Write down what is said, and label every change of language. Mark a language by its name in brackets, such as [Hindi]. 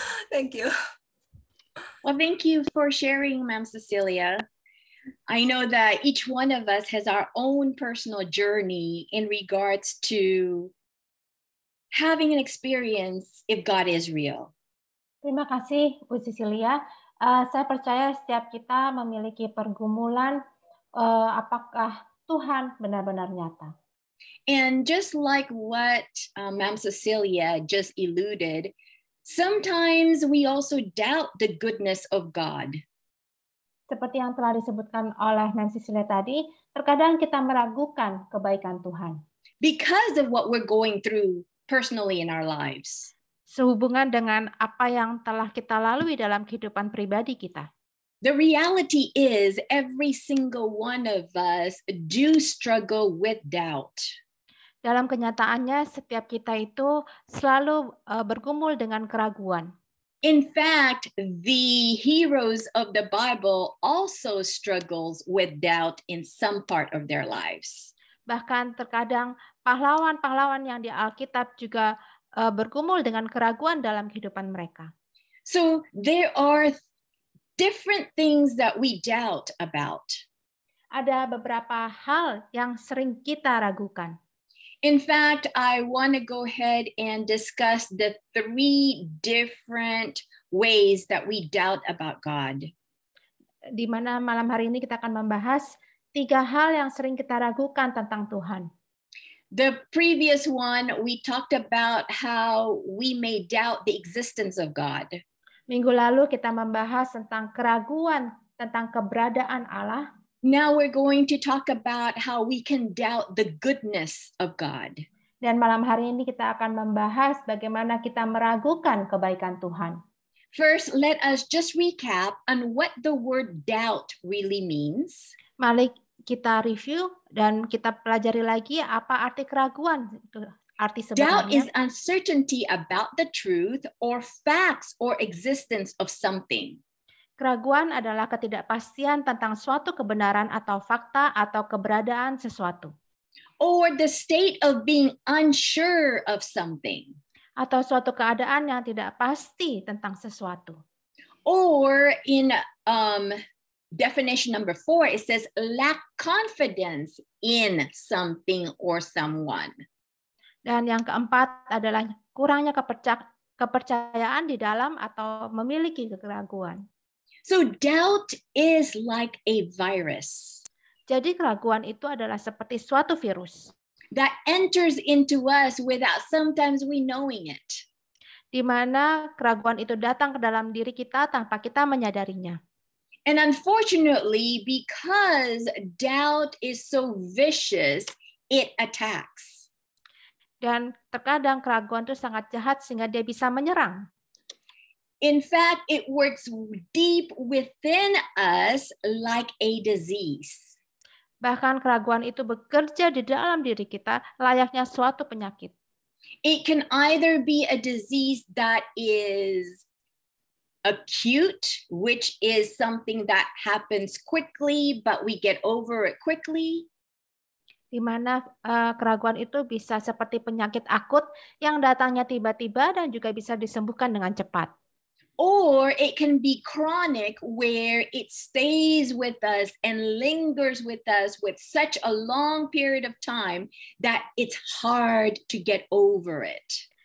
[English] Thank you. Well, thank you for sharing, Ma'am Cecilia. I know that each one of us has our own personal journey in regards to having an experience if God is real. [Indonesian] Terima kasih, Bu Cecilia. Saya percaya setiap kita memiliki pergumulan apakah Tuhan benar-benar nyata. [English] And just like what Ma'am Cecilia just alluded, sometimes we also doubt the goodness of God. [Indonesian] Seperti yang telah disebutkan oleh Ma'am Cecilia tadi, terkadang kita meragukan kebaikan Tuhan. [English] Because of what we're going through personally in our lives. [Indonesian] Sehubungan dengan apa yang telah kita lalui dalam kehidupan pribadi kita. [English] The reality is every single one of us do struggle with doubt. [Indonesian] Dalam kenyataannya setiap kita itu selalu bergumul dengan keraguan. [English] In fact, the heroes of the Bible also struggles with doubt in some part of their lives. [Indonesian] Bahkan terkadang pahlawan-pahlawan yang di Alkitab juga bergumul dengan keraguan dalam kehidupan mereka. [English] So there are different things that we doubt about. [Indonesian] Ada beberapa hal yang sering kita ragukan. [English] In fact, I want to go ahead and discuss the 3 different ways that we doubt about God. [Indonesian] Di mana malam hari ini kita akan membahas 3 hal yang sering kita ragukan tentang Tuhan. [English] The previous one, we talked about how we may doubt the existence of God. [Indonesian] Minggu lalu kita membahas tentang keraguan tentang keberadaan Allah. [English] Now we're going to talk about how we can doubt the goodness of God. [Indonesian] Dan malam hari ini kita akan membahas bagaimana kita meragukan kebaikan Tuhan. [English] First, let us just recap on what the word doubt really means. [Indonesian] Mari kita review dan kita pelajari lagi apa arti keraguan, arti sebenarnya. [English] Doubt is uncertainty about the truth or facts or existence of something. [Indonesian] Keraguan adalah ketidakpastian tentang suatu kebenaran atau fakta atau keberadaan sesuatu. [English] Or the state of being unsure of something. [Indonesian] Atau suatu keadaan yang tidak pasti tentang sesuatu. [English] Or in definition number 4, it says lack confidence in something or someone. [Indonesian] Dan yang keempat adalah kurangnya kepercayaan di dalam atau memiliki keraguan. [English] So doubt is like a virus. [Indonesian] Jadi keraguan itu adalah seperti suatu virus [English] that enters into us without sometimes we knowing it. [Indonesian] Di mana keraguan itu datang ke dalam diri kita tanpa kita menyadarinya. [English] And unfortunately, because doubt is so vicious, it attacks. [Indonesian] Dan terkadang keraguan itu sangat jahat sehingga dia bisa menyerang. [English] In fact, it works deep within us like a disease. [Indonesian] Bahkan keraguan itu bekerja di dalam diri kita layaknya suatu penyakit. [English] It can either be a disease that is acute, which is something that happens quickly, but we get over it quickly. [Indonesian] Di mana keraguan itu bisa seperti penyakit akut yang datangnya tiba-tiba dan juga bisa disembuhkan dengan cepat. [English] Or it can be chronic, where it stays with us and lingers with us with such a long period of time that it's hard to get over it.